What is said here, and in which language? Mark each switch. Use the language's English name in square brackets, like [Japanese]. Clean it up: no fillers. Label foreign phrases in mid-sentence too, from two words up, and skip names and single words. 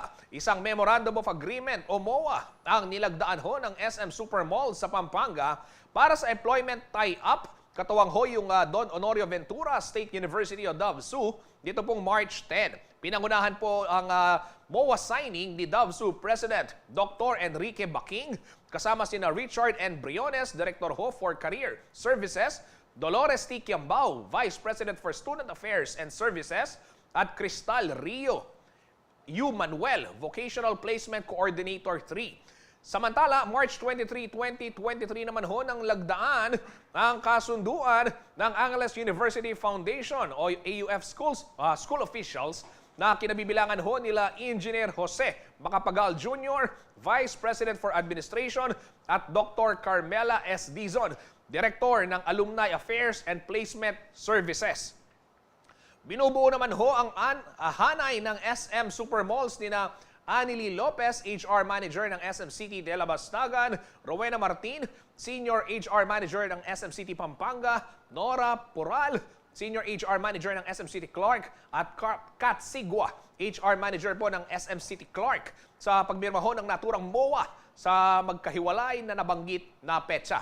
[Filipino] Isang [English] Memorandum of Agreement [Filipino] o MOA ang nilagdaan ho ng SM Supermall sa Pampanga para sa [English] employment tie-up. [Filipino] Katuwang ho yung Don Honorio Ventura State University o DOVSU dito pong March 10. Pinangunahan po ang [English] MOA signing [Filipino] ni DOVSU President Dr. Enrique Baking kasama sina Richard N. [English] Briones, Director ho for Career Services, Dolores T. Kiambao, Vice President for Student Affairs and Services, at Cristal Rio U. Manuel, Vocational Placement Coordinator 3. [Filipino] Samantala, March 23, 2023 naman ho nang lagdaan ang kasunduan ng Angeles University Foundation o AUF [English] school officials [Filipino] na kinabibilangan ho nila Engineer Jose Macapagal Jr., [English] Vice President for Administration, [Filipino] at Dr. Carmela S. Dizon, Director ng [English] Alumni Affairs and Placement Services. [Filipino] Binubuo naman ho ang hanay ng SM Supermalls nina Anily Lopez, [English] HR Manager [Filipino] ng SM City de la Bastagan, Rowena Martin, [English] Senior HR Manager [Filipino] ng SM City Pampanga, Nora Pural, [English] Senior HR Manager [Filipino] ng SM City Clark, at Kat Sigua, [English] HR Manager [Filipino] po ng SM City Clark, sa pagmirma ho ng naturang MOA sa magkahiwalay na nabanggit na petsa.